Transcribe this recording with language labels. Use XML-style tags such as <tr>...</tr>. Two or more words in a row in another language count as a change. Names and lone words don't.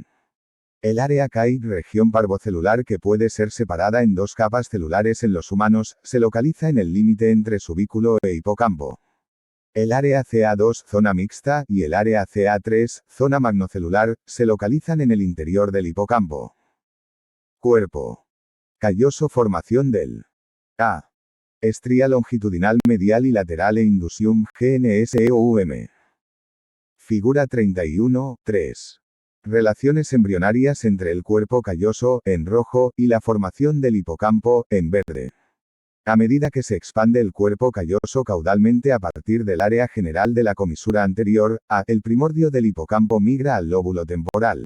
<es>El área KI, región parvocelular que puede ser separada en 2 capas celulares en los humanos, se localiza en el límite entre subículo e hipocampo. El área CA2, zona mixta, y el área CA3, zona magnocelular, se localizan en el interior del hipocampo. Cuerpo calloso. Formación del A. Estría longitudinal medial y lateral e indusium, GNSEOUM. Figura 31.3. Relaciones embrionarias entre el cuerpo calloso, en rojo, y la formación del hipocampo, en verde. A medida que se expande el cuerpo calloso caudalmente a partir del área general de la comisura anterior, el primordio del hipocampo migra al lóbulo temporal.</es>